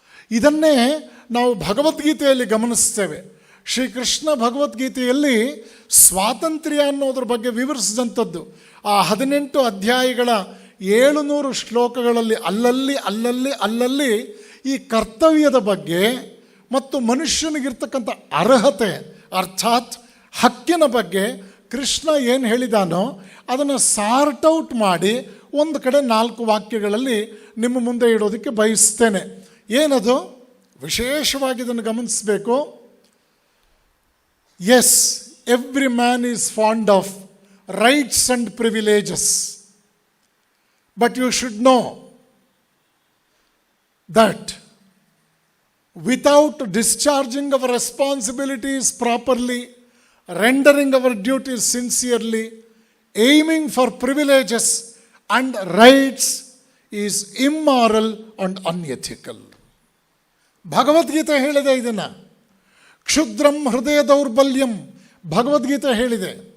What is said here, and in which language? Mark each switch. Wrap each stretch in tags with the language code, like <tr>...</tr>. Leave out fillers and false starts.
<kn>ಇದನ್ನೇ ನಾವು ಭಗವದ್ಗೀತೆಯಲ್ಲಿ ಗಮನಿಸ್ತೇವೆ. ಶ್ರೀಕೃಷ್ಣ ಭಗವದ್ಗೀತೆಯಲ್ಲಿ ಸ್ವಾತಂತ್ರ್ಯ ಅನ್ನೋದ್ರ ಬಗ್ಗೆ ವಿವರಿಸಿದಂಥದ್ದು ಆ 18 ಅಧ್ಯಾಯಗಳ 700 ಶ್ಲೋಕಗಳಲ್ಲಿ ಅಲ್ಲಲ್ಲಿ ಈ ಕರ್ತವ್ಯದ ಬಗ್ಗೆ ಮತ್ತು ಮನುಷ್ಯನಿಗಿರ್ತಕ್ಕಂಥ ಅರ್ಹತೆ ಅರ್ಥಾತ್ ಹಕ್ಕಿನ ಬಗ್ಗೆ ಕೃಷ್ಣ ಏನು ಹೇಳಿದಾನೋ ಅದನ್ನು</kn> <en>sort out</en> <kn>ಮಾಡಿ ಒಂದು ಕಡೆ 4 ವಾಕ್ಯಗಳಲ್ಲಿ ನಿಮ್ಮ ಮುಂದೆ ಇಡೋದಕ್ಕೆ ಬಯಸ್ತೇನೆ. ಏನದು? ವಿಶೇಷವಾಗಿ ಇದನ್ನು ಗಮನಿಸಬೇಕು.</kn> <en>Yes, every man is fond of rights and privileges, but you should know that without discharging our responsibilities properly, rendering our duties sincerely, aiming for privileges and rights is immoral and unethical.</en> <kn>Bhagavad Gita ಹೇಳಿದೆ ಇದನ್ನು.</kn> <sa>ಕ್ಷುದ್ರಂ ಹೃದಯ ದೌರ್ಬಲ್ಯಂ</sa> <kn>ಭಗವದ್ಗೀತೆ ಹೇಳಿದೆ.</kn>